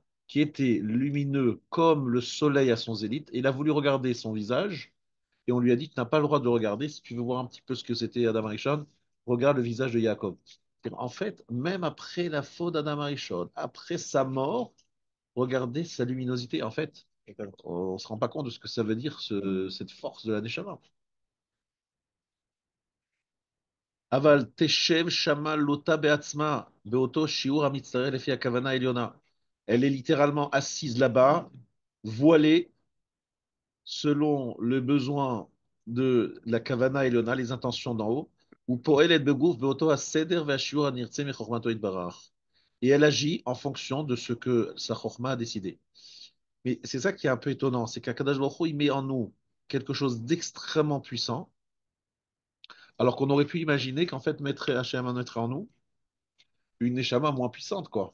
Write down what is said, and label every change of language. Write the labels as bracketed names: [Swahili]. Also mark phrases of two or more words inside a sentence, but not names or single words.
[French] qui étaient lumineux comme le soleil à son zénith, et il a voulu regarder son visage, et on lui a dit, tu n'as pas le droit de le regarder, si tu veux voir un petit peu ce que c'était Adam Arishon, regarde le visage de Jacob. En fait, même après la faute d'Adam Arishon, après sa mort, regardez sa luminosité. En fait, on ne se rend pas compte de ce que ça veut dire, cette force de la Neshama. [Hebrew] אבל תשב שמה לוטה בעצמה באותו שיעור המצטרך לפי הכוונה העליונה. [French] Elle est littéralement assise là-bas, voilée selon le besoin de la [Hebrew] כוונה עליונה, [French] les intentions d'en haut, ou [Hebrew] פועלת בגוף באותו הסדר והשיעור הנרצה מחכמתו יתברך. [French] Et elle agit en fonction de ce que sa chorma a décidé. Mais c'est ça qui est un peu étonnant, c'est qu' [Hebrew] הקדוש ברוך הוא, [French] il met en nous quelque chose d'extrêmement puissant, alors qu'on aurait pu imaginer qu'en fait, mettre Hachem mettrait en nous une Neshama moins puissante, quoi.